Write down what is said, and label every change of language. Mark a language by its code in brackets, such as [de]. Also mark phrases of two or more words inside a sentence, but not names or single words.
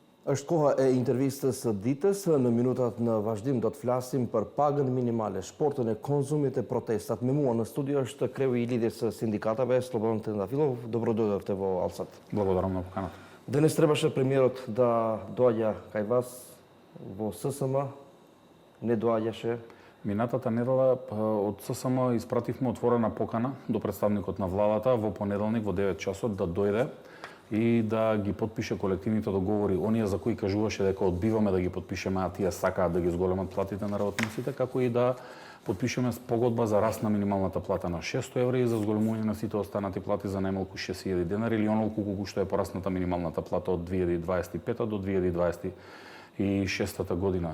[sq] është koha e intervistës së ditës. Në minutat në vazhdim do të flasim për pagën minimale, shportën e konzumit e protestat. Me mua në studio është kreu I lidhjes së sindikatave, Slobodan Trendafilov. [mk] Dobrodošli во Алсат. Благодарам на поканата. Денес требаше премиерот да доаѓа кај вас во ССМ, не доаѓаше. Минатата недела од ССМ испративме отворена покана до представникот на владата во понеделник во 9 часот да дојде и да ги потпише колективните договори, оние за кои кажуваше дека одбиваме да ги потпишеме, а тие сакаат да ги зголемат платите на работниците, како и да потпишеме погодба за раст на минималната плата на 600 евра и за зголемување на сите останати плати за најмалку 6000 денари или онолку колку што е порасната минималната плата од 2025 до 2026 година.